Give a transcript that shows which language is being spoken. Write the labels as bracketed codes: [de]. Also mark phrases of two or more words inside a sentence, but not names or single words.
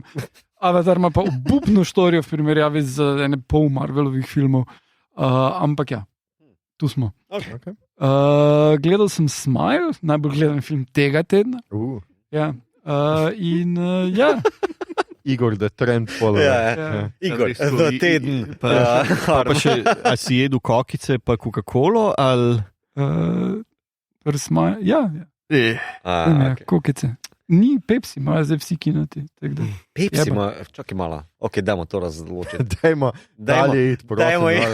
[sl] Avatar ima pa obupno štorijo v primerjavi z pol Marvelovih filmov. Ampak ja, tu smo. Okay. Gledal sem Smile, najbolj gledan film tega tedna. Ja. Ja. Igor, [en] the trend follower. [sl] Igor, the teden. Pa še, a si jedel kokice pa Coca-Colo, ali? Smile, ja. Kokice. Ni Pepsi, imajo zdaj vsi kinoti. Pepsi ima, čakaj malo. Ok, dajmo to razločiti. Dajmo dalje iti, prosim.